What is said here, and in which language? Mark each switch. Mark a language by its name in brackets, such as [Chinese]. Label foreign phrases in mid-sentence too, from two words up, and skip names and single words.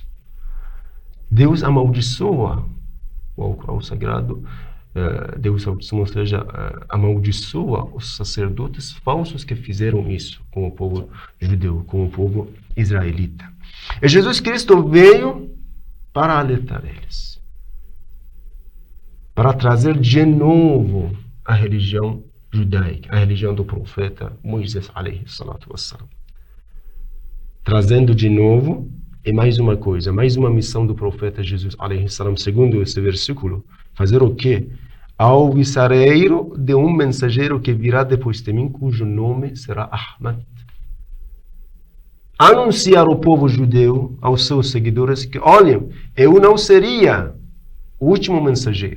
[Portuguese] Deus amaldiçoa o Alcorão Sagrado, Deus, ou seja, amaldiçoa os sacerdotes falsos que fizeram isso com o povo judeu, com o povo israelita. E Jesus Cristo veio para alertar eles, para trazer de novo a religião judaica, a religião do profeta Moisés, [Arabic] عليه الصلاة والسلام. [Portuguese] Trazendo de novo, e mais uma coisa, mais uma missão do profeta Jesus, [Arabic] عليه السلام, [Portuguese] segundo esse versículo, fazer o quê? Alvissareiro de um mensageiro que virá depois de mim, cujo nome será Ahmad. Anunciar ao povo judeu, aos seus seguidores, que olhem, eu não seria o último mensageiro.